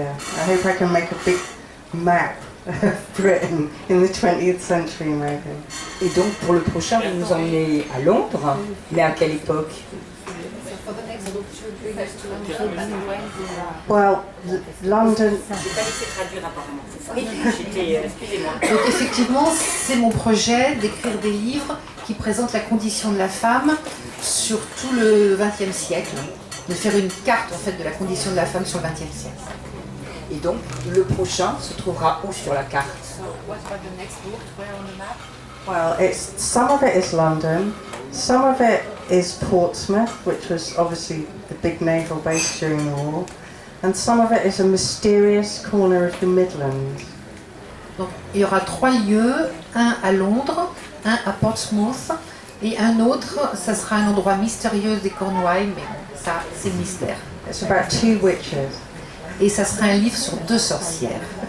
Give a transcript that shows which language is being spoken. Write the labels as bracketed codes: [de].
[en] I hope I can make a big map of Britain in the 20th century, maybe. [fr] Et donc pour le prochain, vous nous emmenez à Londres, mais à quelle époque? [en] Well, London. [fr] J'ai pas laissé traduire apparemment, c'est ça? Oui, excusez-moi. Donc effectivement, c'est mon projet d'écrire des livres qui présentent la condition de la femme sur tout le XXe siècle, de faire une carte en fait de la condition de la femme sur le XXe siècle. Et donc le prochain se trouvera où sur la carte? [en] Well, some of it is London, some of it is Portsmouth, which was obviously the big naval base during the war, and some of it is a mysterious corner of the Midlands. [fr] Donc il y aura 3 lieux, un à Londres, un à Portsmouth et un autre, ça sera un endroit mystérieux des Cornouailles, mais ça c'est le mystère. [en] It's about 2 witches. [fr] Et ça sera un livre sur 2 sorcières.